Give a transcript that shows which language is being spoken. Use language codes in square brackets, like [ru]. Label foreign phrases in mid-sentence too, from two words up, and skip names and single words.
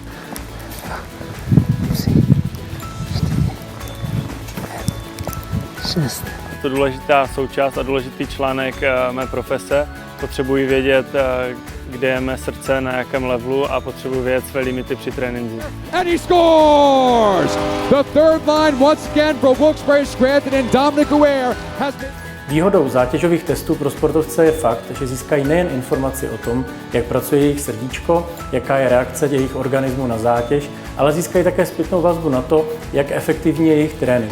[cs] Je to důležitá součást a důležitý článek mé profese. Potřebuji vědět, kde je mé srdce, na jakém levelu a potřebuji vědět své limity při tréninku. [en] And he scores! The third line once again for Wilkes-Barre Scranton and Dominic Weir has been... [cs] Výhodou zátěžových testů pro sportovce je fakt, že získají nejen informaci o tom, jak pracuje jejich srdíčko, jaká je reakce jejich organismu na zátěž, ale získají také zpětnou vazbu na to, jak efektivní je jejich trénink.